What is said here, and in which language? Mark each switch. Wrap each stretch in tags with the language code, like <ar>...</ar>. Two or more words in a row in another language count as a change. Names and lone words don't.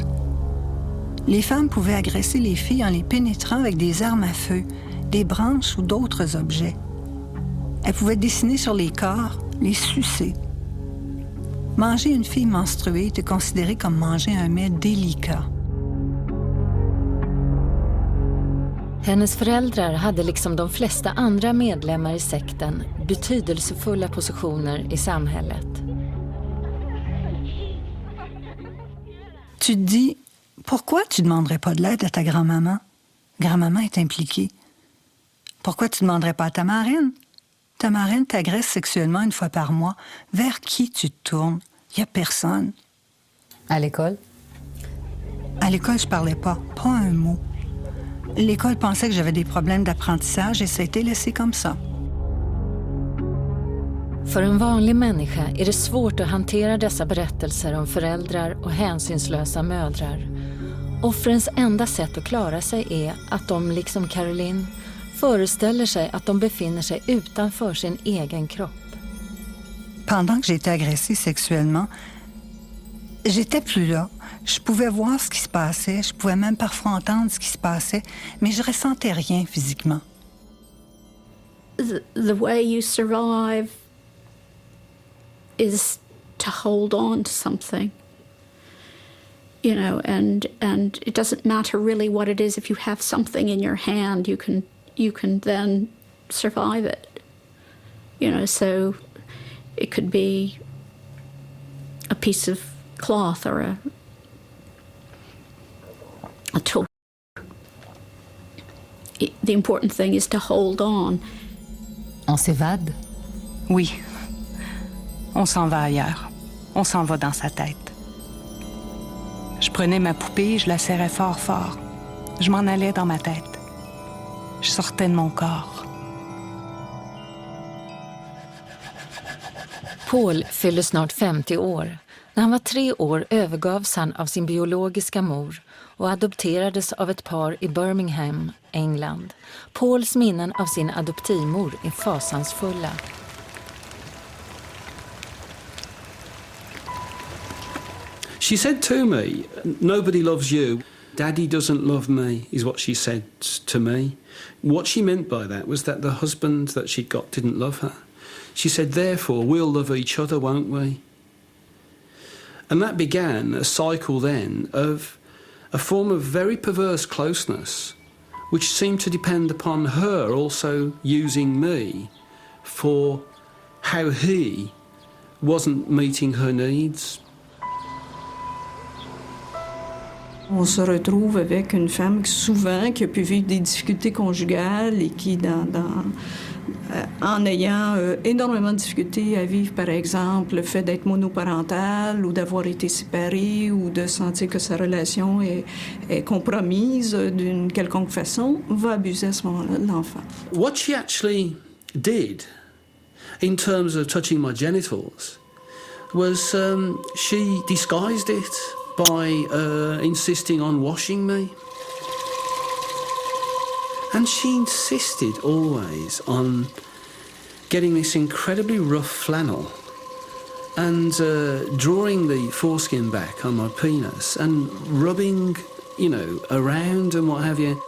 <fr>Les femmes pouvaient agresser les filles en les pénétrant avec des armes à feu, des branches ou d'autres objets. Elles pouvaient dessiner sur les corps, les sucer. Manger une fille menstruée était considéré comme manger un mets délicat.</fr> <sv>Hennes föräldrar hade liksom de flesta andra medlemmar i sekten betydelsefulla positioner i samhället.</sv> <fr>Tu te dis, pourquoi tu ne demanderais pas de l'aide à ta grand-maman? Grand-maman est impliquée. Pourquoi tu ne demanderais pas à ta marraine? Ta marraine t'agresse sexuellement une fois par mois. Vers qui tu te tournes? Il n'y a personne. À l'école? À l'école, je parlais pas un mot. L'école pensait que j'avais des problèmes d'apprentissage et ça a été laissé comme ça.</fr> <sv>För en vanlig människa är det svårt att hantera dessa berättelser om föräldrar och hänsynslösa mödrar. Offrens enda sätt att klara sig är att de, liksom Caroline, föreställer sig att de befinner sig utanför sin egen kropp.</sv> <fr>Pendant que j'étais agressée sexuellement, j'étais plus là. Je pouvais voir ce qui se passait, je pouvais même parfois entendre ce qui se passait, mais je ressentais rien physiquement.</fr> <en>The way you survive is to hold on to something, you know, and it doesn't matter really what it is. If you have something in your hand, you can then survive it, you know. So it could be a piece of cloth or a tool. The important thing is to hold on.</en> <fr>On s'évade? Oui. On s'en va ailleurs. On s'en va dans sa tête. Je prenais ma poupée et je la serrais fort, fort. Je m'en allais dans ma tête. Je sortais de mon corps.</fr> <sv>Paul fyllde snart 50 år. När han var 3 år övergavs han av sin biologiska mor och adopterades av ett par i Birmingham, England. Pauls minnen av sin adoptivmor är fasansfulla.</sv> <en>She said to me, "Nobody loves you. Daddy doesn't love me," is what she said to me. What she meant by that was that the husband that she'd got didn't love her. She said, therefore, we'll love each other, won't we? And that began a cycle then of a form of very perverse closeness, which seemed to depend upon her also using me for how he wasn't meeting her needs.</en> <fr>On se retrouve avec une femme souvent qui a pu vivre des difficultés conjugales et qui, en ayant énormément de difficultés à vivre, par exemple, le fait d'être monoparentale ou d'avoir été séparée ou de sentir que sa relation est compromise d'une quelconque façon, va abuser à ce moment-là de l'enfant.</fr> <en>What she actually did in terms of touching my genitals was she disguised it by insisting on washing me. And she insisted always on getting this incredibly rough flannel and drawing the foreskin back on my penis and rubbing, you know, around and what have you.</en>